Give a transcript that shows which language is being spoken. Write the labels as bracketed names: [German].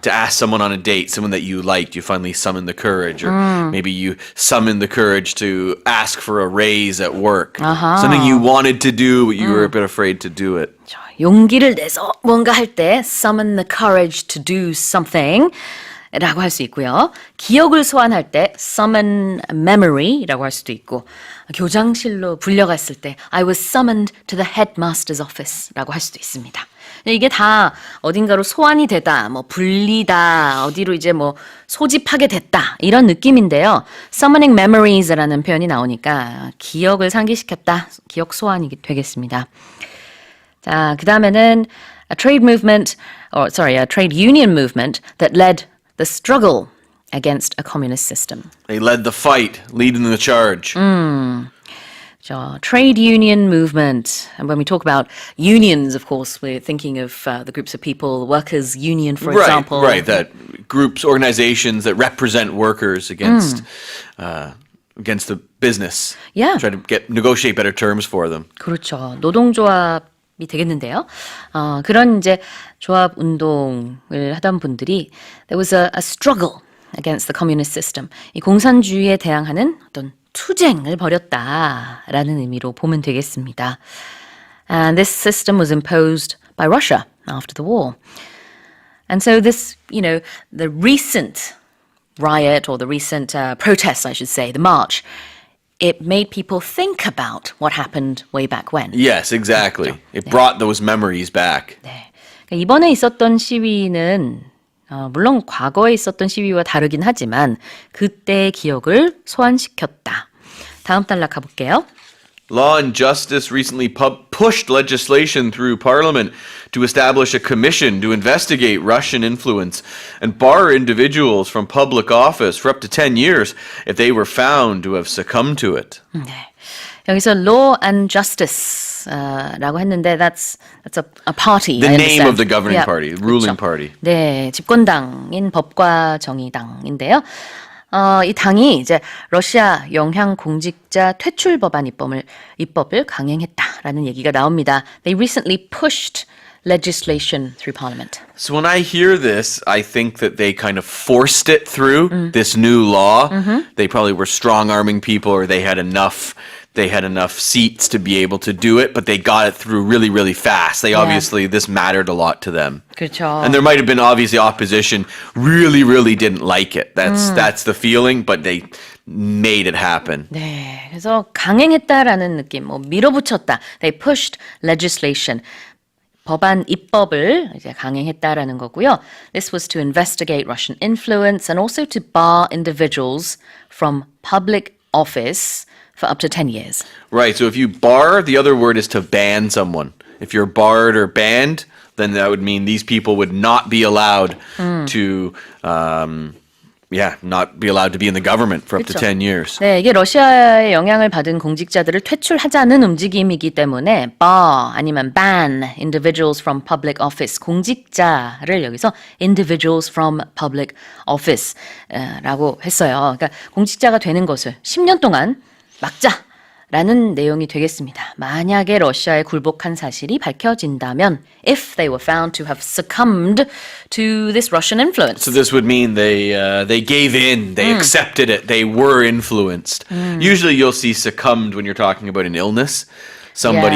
[English] To ask someone on a date, someone that you liked, you finally summon the courage. Or maybe you summon the courage to ask for a raise at work. Something you wanted to do, but you were a bit afraid to do it. [Korean] 용기를 내서 뭔가 할 때 [English] summon the courage to do something. [Korean] 라고 할 수 있고요. 기억을 소환할 때 summon memory라고 할 수도 있고 교장실로 불려갔을 때 [English] I was summoned to the headmaster's office [Korean] 라고 할 수도 있습니다. 이게 다 어딘가로 소환이 되다, 뭐 불리다, 어디로 이제 뭐 소집하게 됐다 이런 느낌인데요. Summoning memories라는 표현이 나오니까 기억을 상기시켰다, 기억 소환이 되겠습니다. 자, 그 다음에는 [English] a trade union movement that led the struggle against a communist system. They led the fight, leading the charge. So, trade union movement. And when we talk about unions, of course, we're thinking of the groups of people, workers' union, for example. Right, that groups, organizations that represent workers against the business. Yeah. Try to negotiate better terms for them. [Korean] 그렇죠. 노동조합이 되겠는데요. 그런 이제 조합 운동을 하던 분들이 [English] there was a struggle against the communist system. [Korean] 이 공산주의에 대항하는 어떤 투쟁을 벌였다라는 의미로 보면 되겠습니다. And this system was imposed by Russia after the war. And so this, the recent riot or the recent protests, I should say, the march, it made people think about what happened way back when. Yes, exactly. It brought those memories back. 네. 그러니까 이번에 있었던 시위는 물론 과거에 있었던 시위와 다르긴 하지만 그때의 기억을 소환시켰다. 다음 단락 가볼게요. [English] Law and Justice recently pushed legislation through Parliament to establish a commission to investigate Russian influence and bar individuals from public office for up to 10 years if they were found to have succumbed to it. [Korean] 네. 여기서 Law and Justice라고 했는데 [English] that's a party. The I name understand. of the governing Yeah. party, the ruling [Korean] 그렇죠. [English] party. [Korean] 네, 집권당인 법과 정의당인데요. 이 당이 이제 러시아 영향 공직자 퇴출 법안 입법을 강행했다라는 얘기가 나옵니다. [English] They recently pushed legislation through parliament. So when I hear this, I think that they kind of forced it through this new law. They probably were strong-arming people, or they had enough seats to be able to do it, but they got it through really, really fast. This mattered a lot to them. [Korean] 그렇죠. [English] And there might have been obviously opposition really, really didn't like it. That's the feeling, but they made it happen. [Korean] 네, 그래서 강행했다라는 느낌, 뭐 밀어붙였다. [English] They pushed legislation. [Korean] 법안 입법을 이제 강행했다라는 거고요. [English] This was to investigate Russian influence and also to bar individuals from public office for up to 10 years. Right, so if you bar, the other word is to ban someone. If you're barred or banned, then that would mean these people would not be allowed to not be allowed to be in the government for up to [Korean] 그쵸. [English] 10 years. [Korean] 네, 이게 러시아의 영향을 받은 공직자들을 퇴출하자는 움직임이기 때문에 bar 아니면 [English] ban individuals from public office [Korean] 공직자를 여기서 individuals from public office라고 했어요. 그러니까 공직자가 되는 것을 10년 동안 막자라는 내용이 되겠습니다. 만약에 러시아에 굴복한 사실이 밝혀진다면 [English] if they were found to have succumbed to this Russian influence. So this would mean they gave in, they accepted it, they were influenced. Usually you'll see succumbed when you're talking about an illness. Somebody